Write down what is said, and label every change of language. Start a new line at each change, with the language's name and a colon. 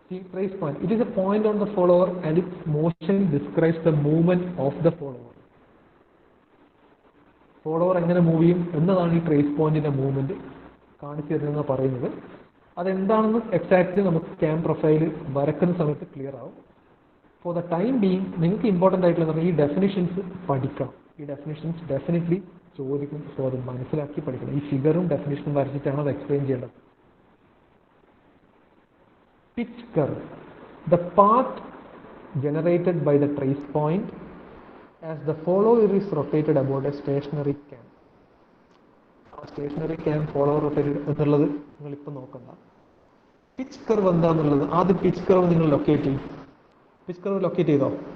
English: Trace point, it is a point on the follower and its motion describes the movement of the follower.
Malayalam: Follower എങ്ങനെ move ചെയ്യും എന്നതാണ് ഈ trace പോയിന്റിന്റെ movement കാണിച്ചു തരുന്നതെന്ന് പറയുന്നത്. അതെന്താണെന്ന് എക്സാക്ട്ലി നമുക്ക് ക്യാം പ്രൊഫൈൽ വരക്കുന്ന സമയത്ത് ക്ലിയർ ആവും.
English: for the time being
Malayalam: നിങ്ങൾക്ക് ഇമ്പോർട്ടൻ്റ് ആയിട്ടുള്ള ഈ ഡെഫിനിഷൻസ് പഠിക്കണം. ഈ ഡെഫിനിഷൻസ് ഡെഫിനറ്റ്ലി ചോദിക്കും. സോ അത് മനസ്സിലാക്കി പഠിക്കണം. ഈ ഫിഗറും ഡെഫിനിഷനും വരച്ചിട്ടാണ് അത് എക്സ്പ്ലെയിൻ ചെയ്യേണ്ടത്.
English: Pitch curve, the path generated by the trace point as the follower is rotated about a stationary cam.
Malayalam: Stationery cam follower rotated എന്നുള്ളത് നിങ്ങൾ ഇപ്പം നോക്കണ്ട. പിച്ച് കർവ് എന്താന്നുള്ളത് ആദ്യം പിച്ച് കർവ് നിങ്ങൾ ലൊക്കേറ്റ് ചെയ്യും. പിച്ച് കർവ് ലൊക്കേറ്റ് ചെയ്തോ?